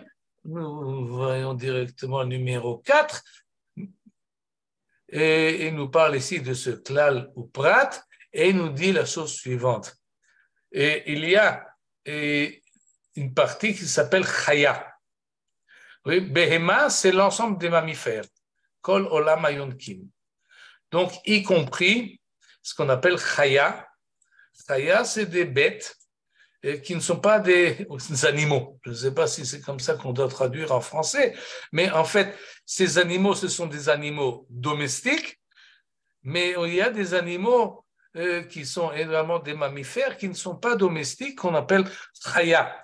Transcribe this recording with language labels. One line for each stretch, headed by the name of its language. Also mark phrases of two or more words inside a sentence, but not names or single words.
French: Nous voyons directement le numéro 4. Et il nous parle ici de ce
Hebrew: כלל ופרט
French: et il nous dit la chose suivante. Et il y a une partie qui s'appelle Chaya. Oui, Behema, c'est l'ensemble des mammifères.
Hebrew: כל עולם היונקים.
French: Donc, y compris ce qu'on appelle Chaya. Chaya, c'est des bêtes qui ne sont pas des animaux. Je ne sais pas si c'est comme ça qu'on doit traduire en français, mais en fait, ces animaux, ce sont des animaux domestiques, mais il y a des animaux qui sont évidemment des mammifères qui ne sont pas domestiques, qu'on appelle Chaya.